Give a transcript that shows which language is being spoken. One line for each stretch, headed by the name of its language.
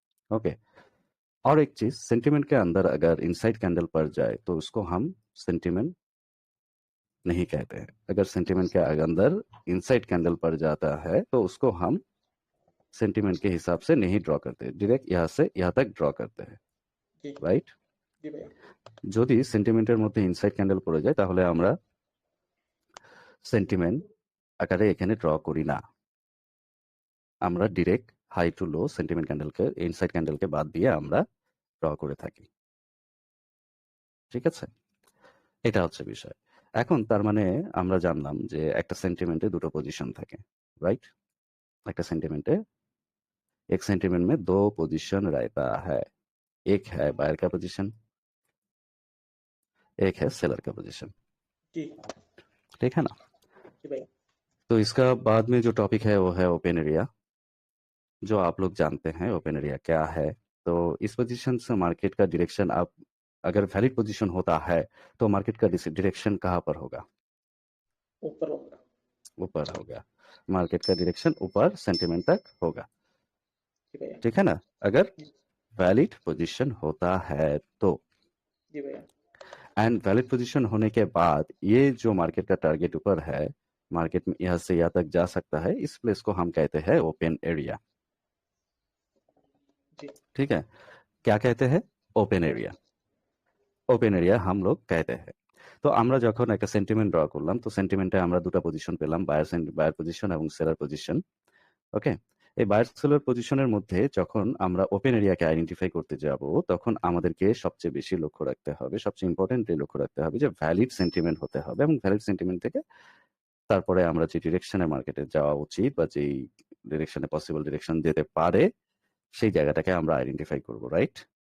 Hindi: Okay, और एक चीज, सेंटिमेंट के अंदर अगर इनसाइड कैंडल पड़ जाए तो उसको हम सेंटिमेंट नहीं कहते हैं। अगर सेंटिमेंट के अंदर इनसाइड कैंडल पड़ जाता है तो उसको हम सेंटिमेंट के हिसाब से नहीं ड्रॉ करते, डायरेक्ट यहाँ से यहाँ तक ड्रॉ करते हैं, जी
English: Right?
Hindi: जी भैया।
Bangla: যদি সেন্টিমেন্টের মধ্যে ইনসাইড ক্যান্ডেল পড়ে যায় তাহলে আমরা সেন্টিমেন্ট আকারে এখানে ড্র করি না, আমরা direct high to low sentiment ক্যান্ডেলকে, inside ক্যান্ডেলকে বাদ দিয়ে আমরা ড্র করে থাকি, ঠিক আছে? এটা হচ্ছে বিষয়। এখন তার মানে আমরা জানলাম যে একটা সেন্টিমেন্টে দুটো পজিশন থাকে, রাইট? একটা সেন্টিমেন্টে
Hindi: एक सेंटिमेंट में दो पोजीशन रहता है, एक है बायर का पोजीशन, एक है सेलर का पोजीशन, जी ठीक है ना? जी भैया। तो इसका बाद में जो टॉपिक है वो है ओपन एरिया, जो आप लोग जानते हैं ओपन एरिया क्या है। तो इस पोजीशन से मार्केट का डायरेक्शन, आप अगर वैलिड पोजीशन होता है तो मार्केट का डायरेक्शन कहाँ पर होगा? ऊपर होगा। ऊपर होगा, मार्केट का डायरेक्शन ऊपर सेंटिमेंट तक होगा, जी भैया। ठीक है ना? अगर वैलिड पोजीशन होता है तो। जी भैया। एंड वैलिड पोजीशन होने के बाद ये जो मार्केट का टारगेट ऊपर है, मार्केट में यहाँ से यहाँ तक जा सकता है, इस प्लेस को हम कहते हैं ओपन एरिया, जी ठीक है? क्या कहते हैं? Open area. ओपन एरिया हम लोग कहते हैं।
Bangla: তো আমরা যখন একটা সেন্টিমেন্ট ড্র করলাম, তো সেন্টিমেন্টে আমরা দুটা পজিশন পেলাম, বায়ার পজিশন এবং সেলার পজিশন। ওকে, এই বায়ার সেলার পজিশনের মধ্যে যখন আমরা ওপেন এরিয়াকে আইডেন্টিফাই করতে যাব, তখন আমাদেরকে সবচেয়ে বেশি লক্ষ্য রাখতে হবে, সবচেয়ে ইম্পর্টেন্টলি লক্ষ্য রাখতে হবে যে ভ্যালিড সেন্টিমেন্ট হতে হবে, এবং ভ্যালিড সেন্টিমেন্ট থেকে তারপরে আমরা যে ডিরেকশনে মার্কেটে যাওয়া উচিত বা যেই ডিরেকশনে পসিবল ডিরেকশন যেতে পারে সেই জায়গাটাকে আমরা আইডেন্টিফাই করব, রাইট?